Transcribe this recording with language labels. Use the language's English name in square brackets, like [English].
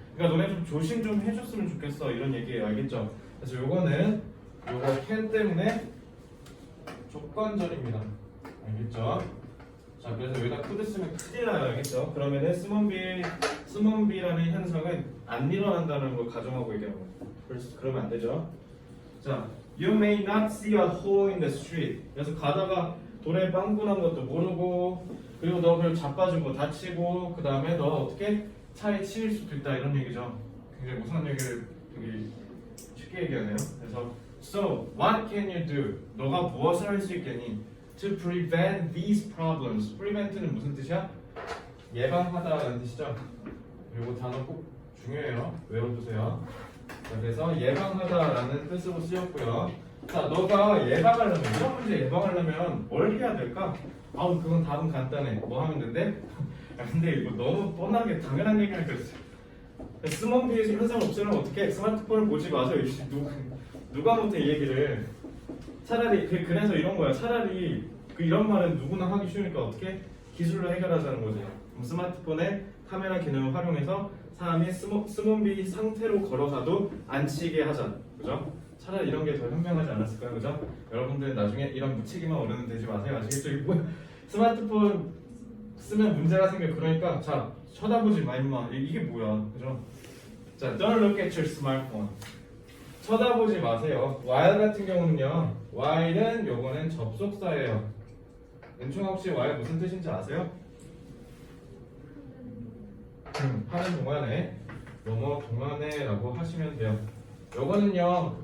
[Korean] 그러니까 너네 좀 조심 좀 해줬으면 좋겠어. 이런 얘기예요. 알겠죠? 그래서 요거 can 때문에 조건절입니다. 알겠죠? 자, 그래서 여기다 could 쓰면 큰일 나요. 알겠죠? 그러면은 스몬비라는 현상은 안 일어난다는 걸 가정하고 얘기하는 거예요. 그러면 안 되죠? [English] 자, you may not see a hole in the street. [Korean] 그래서 가다가 돌에 빵꾸 난 것도 모르고, 그리고 너 그걸 자빠지고 다치고, 그 다음에 너 어떻게 차에 치일 수도 있다 이런 얘기죠. 굉장히 무서운 얘기를 되게 쉽게 얘기하네요. 그래서 [English] so what can you do? [Korean] 너가 무엇을 할 수 있겠니? [English] To prevent these problems. [Korean] prevent는 무슨 뜻이야? 예방하다라는 뜻이죠. 그리고 단어 꼭 중요해요. 외워두세요. 자, 그래서 예방하다라는 뜻으로 쓰였고요. 자, 너가 예방하려면 이런 문제 예방하려면 뭘 해야 될까? 아우 그건 답은 간단해. 뭐 하면 된대? 야, 근데 이거 너무 뻔하게 당연한 얘기하니까 스몬비의 현상 없애려면 어떻게? 스마트폰을 보지 마세요. 누가 못해 이 얘기를. 차라리 그래서 이런 거야. 차라리 이런 말은 누구나 하기 쉬우니까 어떻게? 기술로 해결하자는 거지. 그럼 스마트폰에 카메라 기능을 활용해서 사람이 스몬비 상태로 걸어가도 안 치게 하자. 그죠? 차라리 이런 게 더 현명하지 않았을까요? 그죠? 여러분들 나중에 이런 묻히기만 어려는 되지 마세요. 아시겠죠? 이거 스마트폰 쓰면 문제가 생겨. 그러니까 자 쳐다보지 마 임마. 이게 뭐야? 그죠? [English] 자, don't look at your smartphone. [Korean] 쳐다보지 마세요. while 같은 경우는요. while은 요거는 접속사예요. 은총아 혹시 while 무슨 뜻인지 아세요? 하는 동안에 뭐뭐 동안에라고 하시면 돼요. 요거는요.